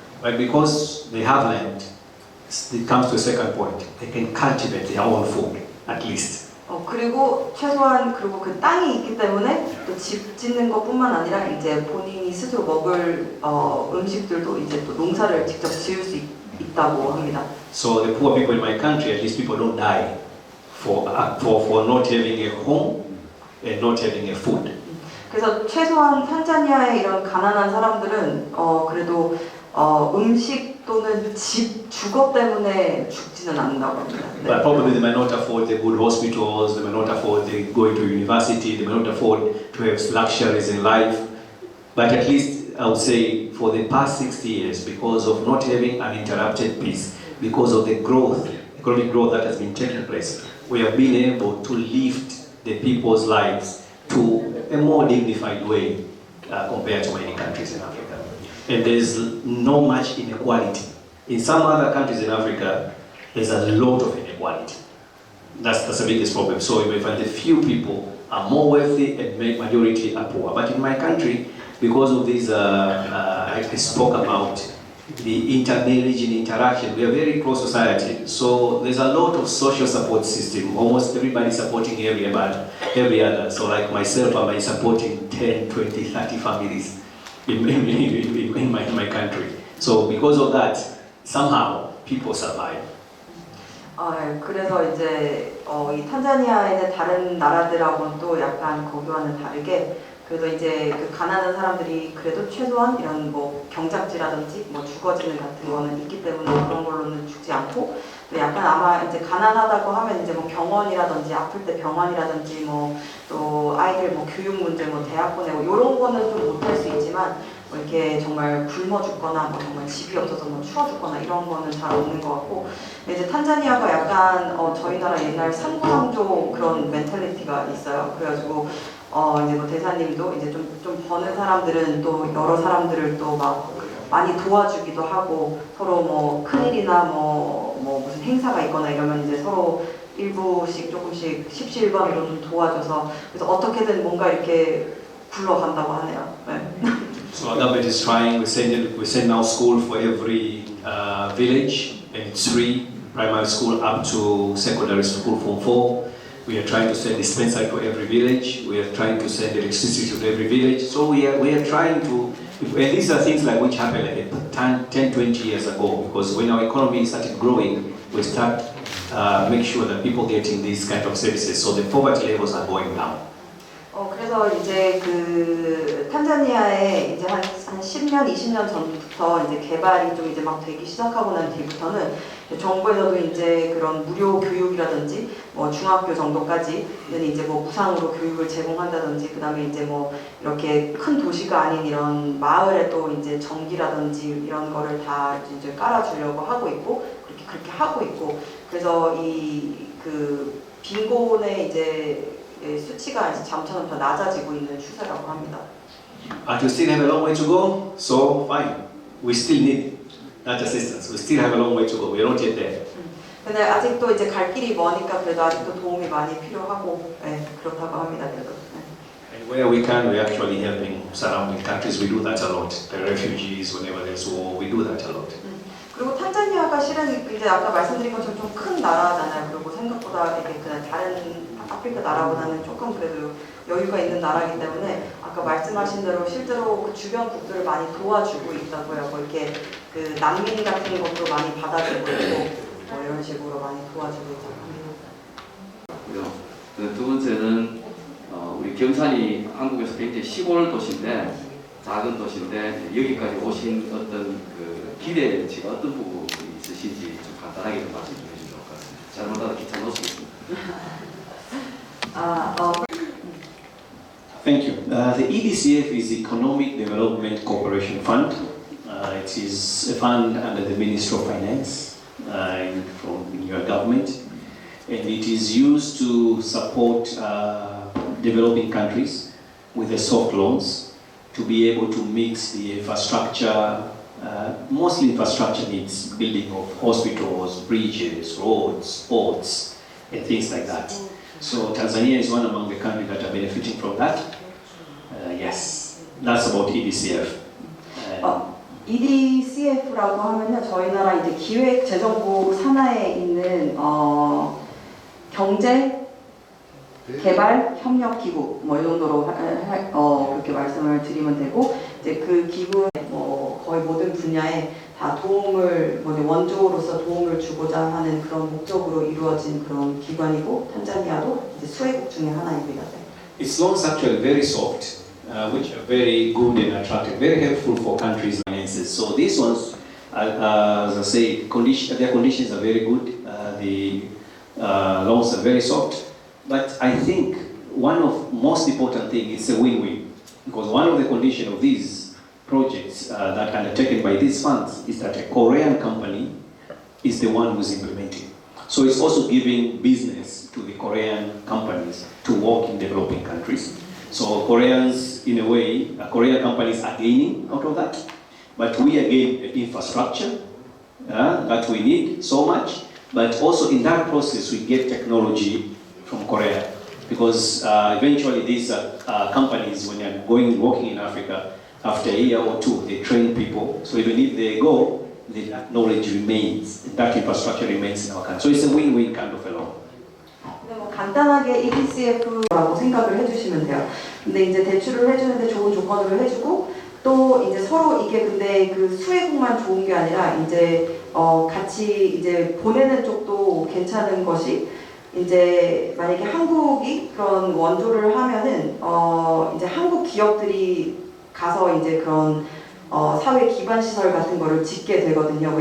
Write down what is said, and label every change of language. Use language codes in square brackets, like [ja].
[en] But because they have land, it comes to a second point. They can cultivate their own food, at least. [ko] 그리고 최소한 그리고 그 땅이 있기 때문에 또 집 짓는 것뿐만 아니라 이제 본인이 스스로 먹을 음식들도 이제 또 농사를 직접 지을 수 있다고 합니다. [en] So the poor people in my country, at least people don't die for not having a home and not having a food. [ko] 그래서 최소한 탄자니아의 이런 가난한 사람들은 그래도 음식 또는 집 주거 때문에 죽지는 않는다고 합니다. [en] But probably they may not afford the good hospitals, they may not afford the going to university, they may not afford to have luxuries in life. But at least I would say for the past 60 years, because of not having uninterrupted peace, because of the growth, economic growth that has been taking place, we have been able to lift the people's lives to a more dignified way compared to many countries in Africa. And there's not much inequality. In some other countries in Africa, there's a lot of inequality. That's the biggest problem. So you find the few people are more wealthy and majority are poor. But in my country, because of this, I spoke about the interreligion interaction. We are a very close society, so there's a lot of social support system. Almost everybody supporting every other. So like myself, I'm supporting 10, 20, 30 families in my country. So because of that, somehow people survive. [ko] 그래서 이제 이 탄자니아에는 다른 나라들하고는 또 약간 거기와는 다르게 그래도 이제 그 가난한 사람들이 그래도 최소한 이런 뭐 경작지라든지 뭐 주거지는 같은 거는 있기 때문에 그런 걸로는 죽지 않고 또 약간 아마 이제 가난하다고 하면 이제 뭐 병원이라든지 아플 때 병원이라든지 뭐 또 아이들 뭐 교육 문제 뭐 대학 보내고 이런 거는 좀 못할 수 있지만 뭐 이렇게 정말 굶어 죽거나 뭐 정말 집이 없어서 뭐 추워 죽거나 이런 거는 잘 없는 것 같고 이제 탄자니아가 약간 저희 나라 옛날 상부상조 그런 멘탈리티가 있어요. 그래가지고 이제 뭐 대사님도 이제 좀 버는 사람들은 또 여러 사람들을 또 막 많이 도와주기도 하고 서로 뭐 큰일이나 뭐 무슨 행사가 있거나 이러면 이제 서로 일부씩 조금씩 십시일반으로 좀 도와줘서 그래서 어떻게든 뭔가 이렇게 굴러간다고 하네요. 네. [en] So our government is trying. We send now school for every village, and it's free. Primary school up to secondary school Form 4. We are trying to send dispensary to every village. We are trying to send electricity to every village. So we are trying to, and these are things like which happened like 10, 20 years ago. Because when our economy started growing, we start make sure that people getting these kind of services. So the poverty levels are going down. [ko] 그래서 이제 그 탄자니아에 이제 한 10년, 20년 전부터 이제 개발이 좀 이제 막 되기 시작하고 난 뒤부터는 정부에서도 이제 그런 무료 교육이라든지 뭐 중학교 정도까지는 이제 뭐 무상으로 교육을 제공한다든지 그다음에 이제 뭐 이렇게 큰 도시가 아닌 이런 마을에 또 이제 전기라든지 이런 거를 다 이제 깔아주려고 하고 있고 그렇게 하고 있고 그래서 이 그 빈곤의 이제 수치가 점점 더 낮아지고 있는 추세라고 합니다. [en] But we still have a long way to go. So fine, we still need that assistance. We still have a long way to go. We are not yet there. [ko] 근데 아직도 이제 갈 길이 머니까 그래도 아직도 도움이 많이 필요하고 그렇다고 합니다. 그래도. [en] And where we can, we're actually helping surrounding countries. We do that a lot. The refugees, whenever there's war, we do that a lot. [ko] 그리고 탄자니아가 실은 이제 아까 말씀드린 것처럼 좀 큰 나라잖아요. 그리고 생각보다 이게 그냥 다른 아프리카 나라보다는 조금 그래도 여유가 있는 나라이기 때문에 아까 말씀하신 대로 실제로 그 주변 국들을 많이 도와주고 있다고요. 뭐 이렇게 그 난민 같은 것도 많이 받아주고 있고 뭐 이런 식으로 많이 도와주고 있다고 합니다. 두 번째는 우리 경산이 한국에서 굉장히 시골 도시인데 작은 도시인데 여기까지 오신 어떤 그 기대치가 어떤 부분이 있으신지 좀 간단하게 좀 말씀 좀 해주시면 좋을 것 같습니다. 잘못하다 기차 놓치겠습니다. [en] Thank you. The EDCF is Economic Development Cooperation Fund. It is a fund under the Ministry of Finance from your government, and it is used to support developing countries with the soft loans to be able to mix the infrastructure, mostly infrastructure needs, building of hospitals, bridges, roads, ports, and things like that. So Tanzania is one among the countries that are benefiting from that. Yes, that's about EDCF. [ko] EDCF라고 하면요, 저희 나라 이제 기획재정부 산하에 있는 경제 개발 협력 기구 뭐 이 정도로 그렇게 말씀을 드리면 되고 이제 그 기구 뭐 거의 모든 분야에 다 도움을 뭐 원조로서 도움을 주고자 하는 그런 목적으로 이루어진 그런 기관이고 탄자니아도 이제 수혜국 중에 하나입니다. [en] Its loans actually very soft, which are very good and attractive, very helpful for countries' finances. So these ones, as I say, their conditions are very good. The loans are very soft. But I think one of most important thing is a win-win, because one of the conditions of these projects that are undertaken by these funds is that a Korean company is the one who's implementing. So it's also giving business to the Korean companies to work in developing countries. So Koreans, in a way, Korean companies are gaining out of that, but we are gaining infrastructure that we need so much. but also in that process we get technology from Korea, because eventually these companies, when you're going working in Africa, after a year or two, they train people. So even if they go, the knowledge remains, that infrastructure remains in our country. So it's a win-win kind of a law. [ko] 근데 뭐 간단하게 EDCF라고 생각을 해주시면 돼요. 근데 이제 대출을 해주는데 좋은 조건으로 해주고 또 이제 서로 이게 근데 그 수혜국만 좋은 게 아니라 이제 같이 이제 보내는 쪽도 괜찮은 것이 이제 만약에 한국이 그런 원조를 하면은 이제 한국 기업들이 가서 이제 그런 사회 기반 시설 같은 거를 짓게 되거든요.